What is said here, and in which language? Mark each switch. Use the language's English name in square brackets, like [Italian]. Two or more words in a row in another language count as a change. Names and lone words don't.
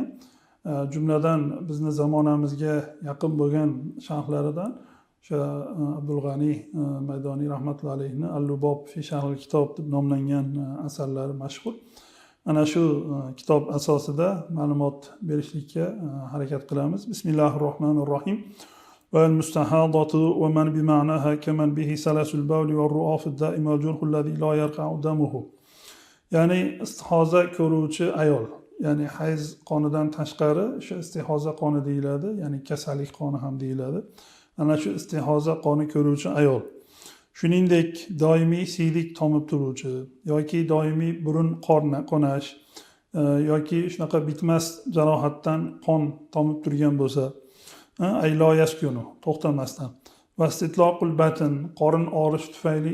[Uzbek] Jumladan bizni zamonamizga yaqin bo'lgan sharhlaridan o'sha Abdul G'ani Maydoniy rahmatullohi alayhni Al-Lubob fi Sharh kitob deb nomlangan asarlari mashhur. Ana shu kitob asosida ma'lumot berishlikka harakat qilamiz. [Arabic] بسم الله الرحمن الرحيم. والمستحاضة ومن بمعناها كمن به سلس البول والرعاف الدائم والجرح الذي لا يرقأ دمه. [Uzbek] Ya'ni istihoza ko'ruvchi ayol, ya'ni hayz qonidan tashqari o'sha istihoza qoni deyiladi, ya'ni kasallik qoni ham deyiladi. Ana shu istihoza qoni ko'ruvchi ayol, shuningdek doimiy siydik tomib turuvchi yoki doimiy burun qonash yoki shunaqa bitmas jarohatdan qon tomib turgan bo'lsa, [Arabic] أي لا يسكن [Uzbek] to'xtamasdan, [Arabic] واستطلاق البطن [Uzbek] qorin og'rish tufayli